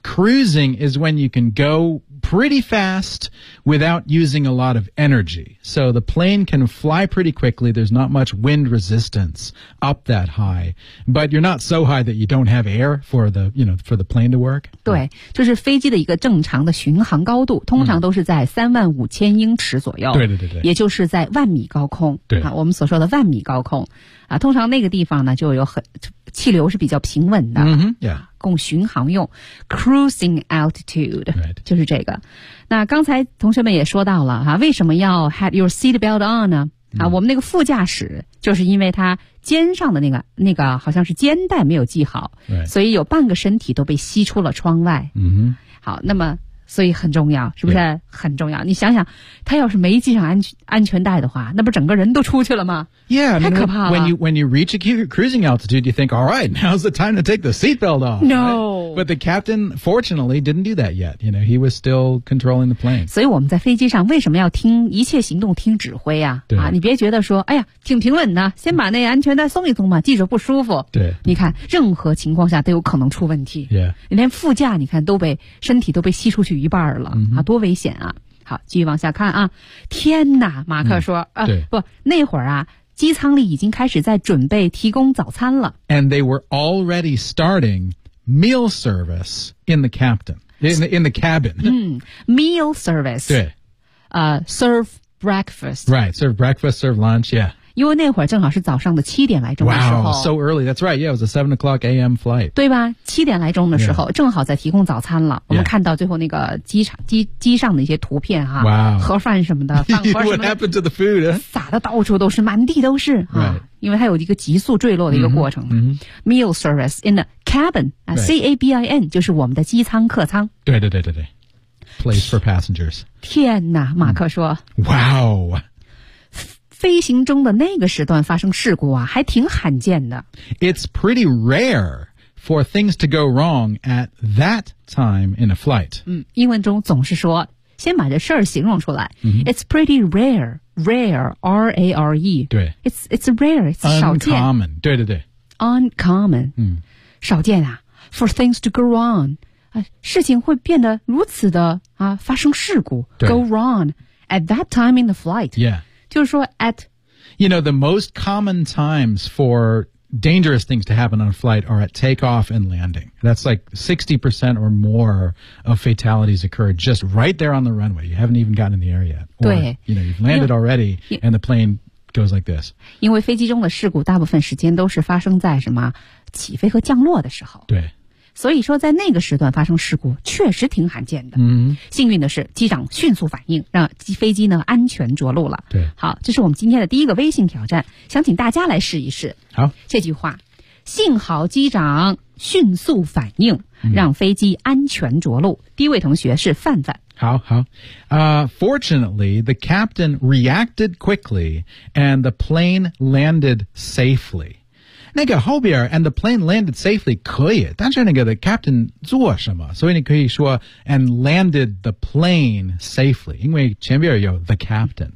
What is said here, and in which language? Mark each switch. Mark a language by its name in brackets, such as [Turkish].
[English] cruising is when you can go pretty fast without using a lot of energy so the plane can fly pretty quickly there's not much wind resistance up that high but you're not so high that you don't have air for the you know for the plane to work [Chinese] 对、嗯、就是飞机的一个正常的巡航高度通常都是在35000英尺左右、嗯、对对对对也就是在万米高空对、啊、我们所说的万米高空啊，通常那个地方呢就有很气流是比较平稳的、 [English] mm-hmm, yeah. [Chinese] 供巡航用 cruising altitude、 [English] right. [Chinese] 就是这个那刚才同学们也说到了、啊、为什么要 [English] had your seatbelt on [Chinese] 呢、mm-hmm. 啊、我们那个副驾驶就是因为他肩上的那个好像是肩带没有系好、 [English] right. [Chinese] 所以有半个身体都被吸出了窗外、 [English] mm-hmm. [Chinese] 好那么所以很重要是不是、 [English] yeah. [Chinese] 很重要你想想他要是没系上安全带的话那不整个人都出去了吗 [English] Yeah, I mean, when you reach a cruising altitude, you think, all right, now's the time to take the seatbelt off. No.、Right? But the captain, fortunately, didn't do that yet. You know, he was still controlling the plane. [Chinese] 所以我们在飞机上为什么要听一切行动听指挥啊对啊，你别觉得说，哎呀，挺平稳的，先把那安全带松一松嘛，系着不舒服。对。你看，任何情况下都有可能出问题。 [English] Yeah. [Chinese] 连副驾，你看都被身体都被吸出去一半了、 [English] mm-hmm. [Chinese] 啊，多危险啊！好，继续往下看啊。天哪，马克说、嗯、啊，对不，那会儿啊。机舱里已经开始在准备提供早餐了。 [English] And they were already starting meal service in the captain, in the cabin. 嗯 ,meal service. [Chinese] 对。 [English] Serve breakfast. Right, serve breakfast, serve lunch, yeah. [Chinese] 因为那会儿正好是早上的七点来钟的时候。 [English] Wow, so early, that's right, yeah, it was a 7 o'clock a.m. flight. [Chinese] 对吧七点来钟的时候、 [English] yeah. [Chinese] 正好在提供早餐了。我们看到最后那个机上的一些图片哈、啊。 [English] Wow. [Chinese] 盒饭什么的。 [English] What happened to the food?、Huh? [Chinese] 撒的到处都是满地都是。 [English] Right. [Chinese] 啊因为它有一个急速坠落的一个过程、 [English] mm-hmm. Meal service in the cabin,、 right. [Chinese] C-A-B-I-N, 就是我们的机舱客舱。对对对对对。 [English] Place for passengers. [Chinese] 天哪马克说。 [English] Wow. [Chinese] 飞行中的那个时段发生事故啊，还挺罕见的。 [English] It's pretty rare for things to go wrong at that time in a flight. [Chinese] 嗯，英文中总是说，先把这事儿形容出来。 [English] Mm-hmm. It's pretty rare, rare, R-A-R-E. [Chinese] 对。 [English] It's rare, it's [Chinese] 少见。 [English] Uncommon, 对对对。 Uncommon, [Chinese] 嗯，少见啊。 [English] For things to go wrong, [Chinese] 事情会变得如此的啊，发生事故。 [English] Go wrong at that time in the flight. Yeah. [Chinese] 就是说 at, [English] you know, the most common times for dangerous things to happen on a flight are at takeoff and landing. That's like 60% or more of fatalities occur just right there on the runway. You haven't even gotten in the air yet. Or, you know, you've landed already and the plane goes like this. [Chinese] 因为飞机中的事故大部分时间都是发生在什么起飞和降落的时候。对。所以说在那个时段发生事故确实挺罕见的。嗯，幸运的是机长迅速反应，让飞机呢安全着陆了。对。好，这是我们今天的第一个微信挑战，想请大家来试一试。好。这句话，幸好机长迅速反应，让飞机安全着陆。第一位同学是范范。好好。 [English] Fortunately, the captain reacted quickly and the plane landed safely. [Chinese] 那个后边 [English] and the plane landed safely [Chinese] 可以，但是那个 the captain 做什么，所以你可以说 [English] and landed the plane safely， [Chinese] 因为前边有 the captain。